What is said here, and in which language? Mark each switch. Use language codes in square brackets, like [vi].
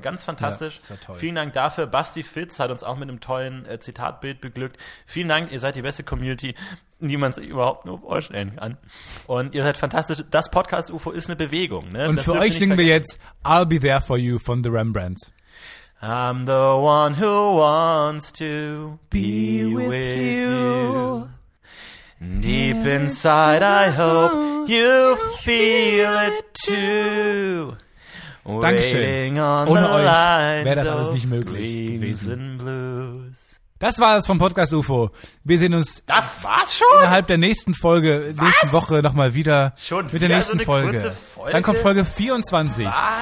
[de] Ganz fantastisch. Ja, toll. Vielen Dank dafür. Basti Fitz hat uns auch mit einem tollen Zitatbild beglückt. Vielen Dank, ihr seid die beste Community, die man sich überhaupt nur vorstellen kann. Und ihr seid fantastisch. Das Podcast-UFO ist eine Bewegung. Ne? Und das für euch singen wir jetzt I'll Be There For You von The Rembrandts. [en] I'm the one who wants to be with you. Deep inside, I hope you feel it too. [de] Dankeschön. Ohne euch wäre das alles nicht möglich gewesen. Das war es vom Podcast UFO. Wir sehen uns innerhalb der nächsten Folge, nächsten Woche nochmal wieder. Schon mit der nächsten so eine Folge. Dann kommt Folge 24. Was?